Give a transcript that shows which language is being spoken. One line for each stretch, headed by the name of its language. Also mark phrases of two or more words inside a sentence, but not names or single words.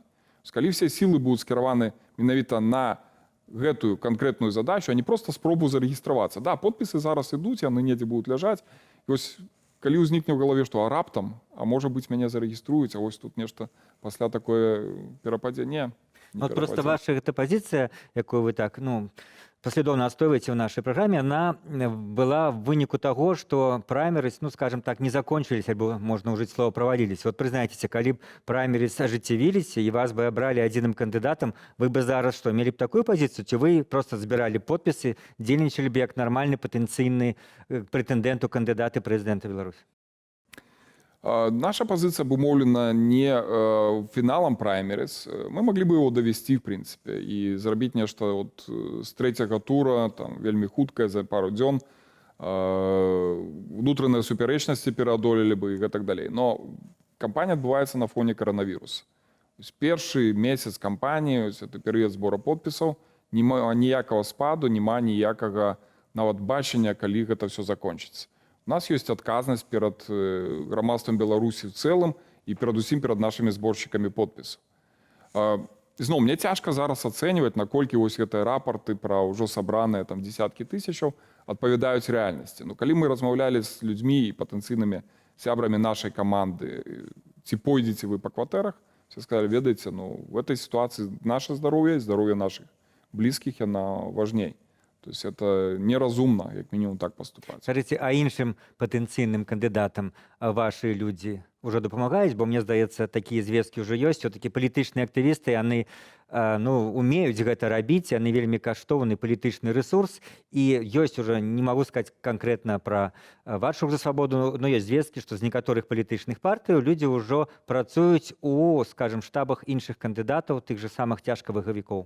Belarusian: Калі все сілы будуць скіраваны менавіта на гэтую канкрэтную задачу, а не проста спробу зарэгістравацца. Да, подпісы зараз ідуць, яны недзе будуць ляжаць. І вось калі ўзнікне ў галаве, што раптам, а можа быць, мяне зарэгіструюць, а вось тут нешта пасля такое перападзе, не
Russian: Вот просто
Belarusian: перападзе.
Russian: ваша эта позиция,
Belarusian: якую вы так, ну, паслядоўна адстойваеце ў нашай праграме,
Russian: она была
Belarusian: в выніку таго, што праймерыс, ну,
Russian: скажем так,
Belarusian: не закончыліся, альбо можна ўжыць слова праваліліся. Вот прызнайцеся, калі б праймерыс ажыццявіліся і вас бы абралі адзіным кандыдатам, вы бы зараз што, мелі б такую пазіцыю, ці вы просто збіралі подпісы, дзейнічалі б як нармальны патэнцыйны прэтэндэнт у кандыдаты прэзідэнта Беларусі?
Russian: Наша позиция обумовлена не финалом праймерис. Мы могли бы его довести, в принципе,
Belarusian: и зрабіць нешта от з трэцяга тура, там, вельмі хуткае, за пару дзён, внутренние супярэчнасці пераадолелі бы
Russian: и так далее.
Belarusian: Но кампания адбываецца на фоне коронавируса. Першы месяц кампании, это перыяд збора подпісаў, няма ніякага спаду, няма ніякага нават бачення, калі гэта
Russian: все закончится. У нас есть
Belarusian: адказнасць перад грамадствам Беларусі в цэлым і перадусім перад нашымі зборшчыкамі подпісаў. Зноў, мне цяжка зараз ацэньваць, наколькі вось гэтыя рапорты пра ўжо сабраныя там дзесяткі тысячаў адпавядаюць рэальнасці. Ну, калі мы размаўлялі з людзьмі і патэнцыйнымі сябрамі нашай каманды, ці пойдзеце вы па кватэрах,
Russian: все сказали,
Belarusian: ведаеце, ну,
Russian: в этой ситуации наше здоровье и здоровье наших близких, оно важней. То есть это неразумно,
Belarusian: як мінімум, так поступаць. Скажите, а іншым патэнцыйным кандыдатам вашы людзі ўжо дапамагаюць, бо мне здаецца, такія звесткі ўжо ёсць, все-таки палітычныя актывісты, яны ну, умеюць гэта рабіць, яны вельмі каштоўны палітычны ресурс, і ёсць уже, не магу сказаць канкрэтна пра ваш рух за свабоду, но ёсць звесткі, што з некаторых палітычных партыяў людзі ўжо працуюць у, скажем, штабах іншых кандыдатаў, тых же самых цяжкавыгавікоў.